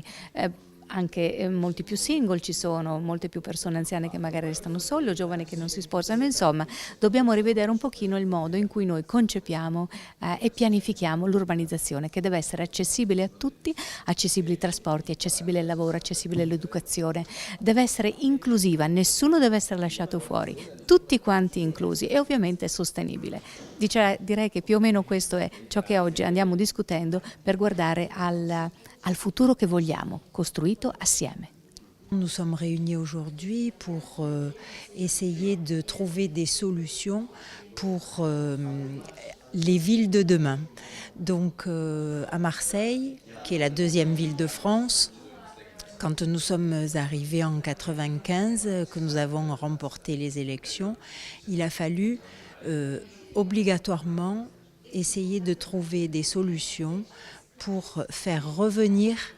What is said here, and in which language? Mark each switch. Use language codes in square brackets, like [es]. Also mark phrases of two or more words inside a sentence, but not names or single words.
[it] Anche molti più single ci sono, molte più persone anziane che magari restano sole o giovani che non si sposano, insomma dobbiamo rivedere un pochino il modo in cui noi concepiamo e pianifichiamo l'urbanizzazione, che deve essere accessibile a tutti, accessibile ai trasporti, accessibile al lavoro, accessibile all'educazione, deve essere inclusiva, nessuno deve essere lasciato fuori, tutti quanti inclusi e ovviamente sostenibile. Direi che più o meno questo è ciò che oggi andiamo discutendo per guardare al futuro che vogliamo, costruito assieme. [fr] Nous sommes réunis aujourd'hui pour essayer de trouver des solutions pour les villes de demain. Donc à Marseille, qui est la deuxième ville de France, quand nous sommes arrivés en 1995, que nous avons remporté les élections, il a fallu obligatoirement essayer de trouver des solutions pour faire revenir